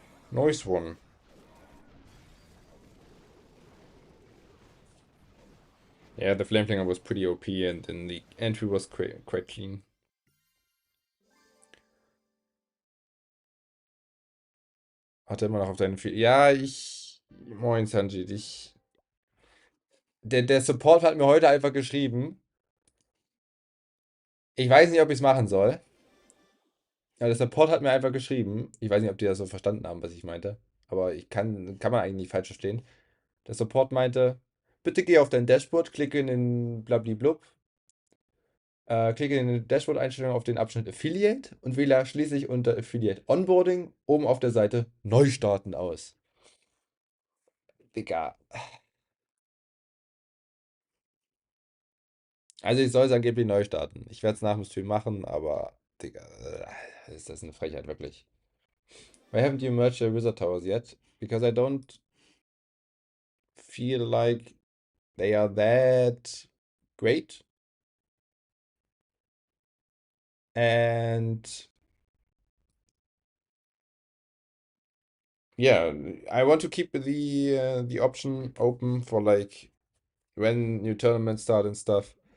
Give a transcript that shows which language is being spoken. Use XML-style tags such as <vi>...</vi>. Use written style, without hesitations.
<en>Noise one. Yeah, the flame flinger was pretty OP and then the entry was quite clean.</en> <de>Hat er immer noch auf deinen Feed. Ja, Moin, Sanjit. Der Support hat mir heute einfach geschrieben. Ich weiß nicht, ob ich es machen soll. Ja, der Support hat mir einfach geschrieben. Ich weiß nicht, ob die das so verstanden haben, was ich meinte. Aber kann man eigentlich nicht falsch verstehen. Der Support meinte, bitte geh auf dein Dashboard, klicke in den Blablablub, klicke in den Dashboard-Einstellungen auf den Abschnitt Affiliate und wähle schließlich unter Affiliate Onboarding oben auf der Seite Neustarten aus. Digga. Also ich soll es angeblich neu starten. Ich werde es nach dem Stream machen, aber Digga, ist das eine Frechheit, wirklich.</de> <en>Why haven't you merged your wizard towers yet? Because I don't feel like they are that great. And yeah, I want to keep the option open for like when new tournaments start and stuff.</en>